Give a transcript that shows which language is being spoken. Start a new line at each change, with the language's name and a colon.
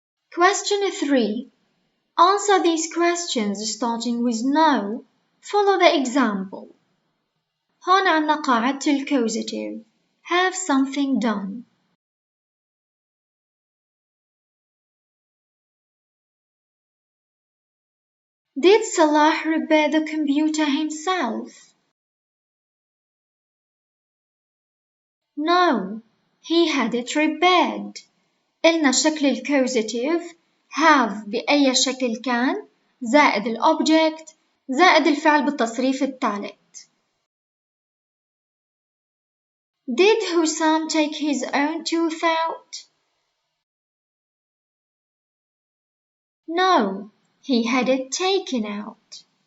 English: Question 3. Answer these questions starting with no. Follow the example.
Arabic: هون عنا قاعدة الكوزيتيف.
English: Have something done. Did Salah repair the computer himself? No, he had it repaired.
Arabic: قلنا شكل الكوزيتيف have بأي شكل كان زائد الأوبجكت زائد الفعل بالتصريف الثالث.
English: Did Hussam take his own tooth out? No, he had it taken out.